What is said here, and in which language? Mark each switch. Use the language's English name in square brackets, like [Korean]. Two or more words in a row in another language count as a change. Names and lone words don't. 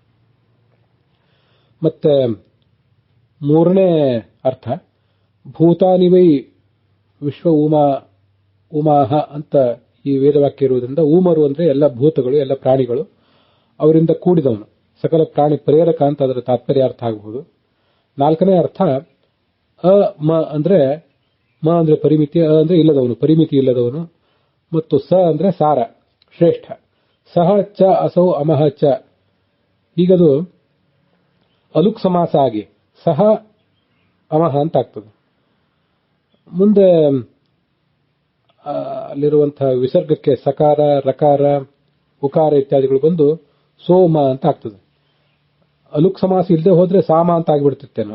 [Kannada] ಮತ್ತೆ 3ನೇ ಅರ್ಥ [Sanskrit] ಭೂತಾನಿ ವೈ ವಿಶ್ವ ಉಮಾಹ [Kannada] ಅಂತ ಈ ವೇದವಾಕ್ಯ ಇರುವುದರಿಂದ ಊಮರು ಅಂದ್ರೆ ಎಲ್ಲ ಭೂತಗಳು, ಎಲ್ಲ ಪ್ರಾಣಿಗಳು, ಅವರಿಂದ ಕೂಡಿದವನು, ಸಕಲ ಪ್ರಾಣಿ ಪ್ರೇರಕ ಅಂತ ಅದರ ತಾತ್ಪರ್ಯ ಅರ್ಥ ಆಗಬಹುದು. 4ನೇ ಅರ್ಥ ಅ ಮ ಅಂದ್ರೆ, ಮ ಅಂದ್ರೆ ಪರಿಮಿತಿ, ಅ ಅಂದ್ರೆ ಇಲ್ಲದವನು, ಪರಿಮಿತಿ ಇಲ್ಲದವನು, ಮತ್ತು ಸ ಅಂದ್ರೆ ಸಾರ, ಶ್ರೇಷ್ಠ. [Sanskrit] ಸಹ ಚ ಅಸೌ ಅಮಹ ಚ. [Kannada] ಈಗದು ಅಲುಕ್ ಸಮಾಸ ಆಗಿ ಸಹ ಅಮಹ ಅಂತ ಆಗ್ತದೆ. ಮುಂದೆ ಅಲ್ಲಿರುವಂತಹ ವಿಸರ್ಗಕ್ಕೆ ಸಕಾರ, ರಕಾರ, ಉಕಾರ ಇತ್ಯಾದಿಗಳು ಬಂದು ಸೋಮ ಅಂತ ಆಗ್ತದೆ. ಅಲುಕ್ ಸಮಾಸ ಇಲ್ಲದೆ ಹೋದ್ರೆ ಸಾಮ ಅಂತ ಆಗಿಬಿಡ್ತಿತ್ತೇನೋ.